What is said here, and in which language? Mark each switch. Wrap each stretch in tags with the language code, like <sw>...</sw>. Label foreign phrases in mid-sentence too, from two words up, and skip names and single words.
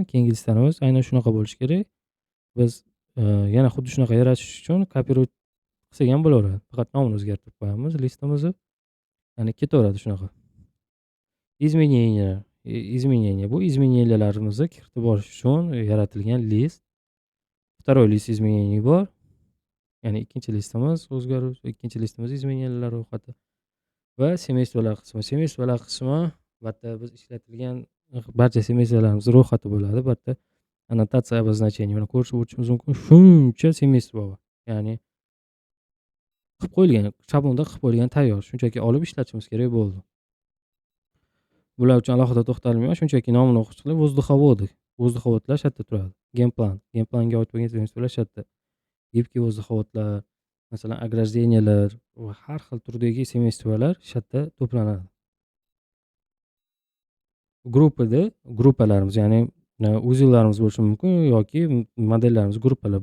<uz>Keyingi listamiz aynan shunaqa bo'lishi kerak. Biz yana xuddi shunaqa yaratish uchun kopirovать qilsak ham bo'laveradi. Faqat nomini o'zgartirib qo'yamiz listimizni. Ya'ni ketaveradi shunaqa. Изменения. Bu изменениyalarimizni kiritib borish uchun yaratilgan list.</uz> <ru>Второй list изменений bor.</ru> <uz>Ya'ni ikkinchi listimiz o'zgaruv, ikkinchi listimiz изменениyalar ro'yxati va semestvalar qismi. Semestvalar qismi bu yerda biz ishlatilgan barcha semestrlarimiz ro'yxati bo'ladi. Bu yerda annotatsiya обозначение buni ko'rib o'tishimiz mumkin. Shuncha semestva bor. Ya'ni qilib qo'yilgan, shablonda qilib qo'yilgan tayyor. Shunchaki olib ishlatishimiz kerak bo'ldi. Bular uchun alohida to'xtalmayman. Shunchaki nomini o'qib chiqing. Воздуховоды. Воздуховодlar shu yerda turadi. Gameplanga oid bo'lgan semestrlar shu yerda. Gibkiy воздуховодlar, masalan, ограждениялар va har xil turdagi semestrlar shu yerda to'planadi. Gruppalarimiz, ya'ni uzillarimiz bo'lishi mumkin yoki modellarimiz, gruppalar.</uz>